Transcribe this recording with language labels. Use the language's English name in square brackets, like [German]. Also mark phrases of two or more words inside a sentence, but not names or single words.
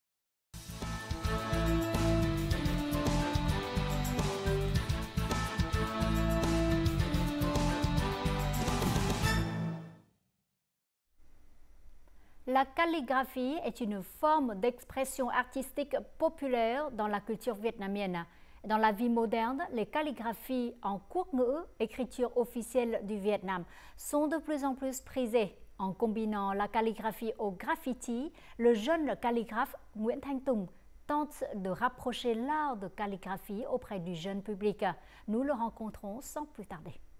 [French] La calligraphie est une forme d'expression artistique populaire dans la culture vietnamienne. Dans la vie moderne, les calligraphies en quốc ngữ, écriture officielle du Vietnam, sont de plus en plus prisées. En combinant la calligraphie au graffiti, le jeune calligraphe Nguyễn Thanh Tùng tente de rapprocher l'art de calligraphie auprès du jeune public. Nous le rencontrons sans plus tarder.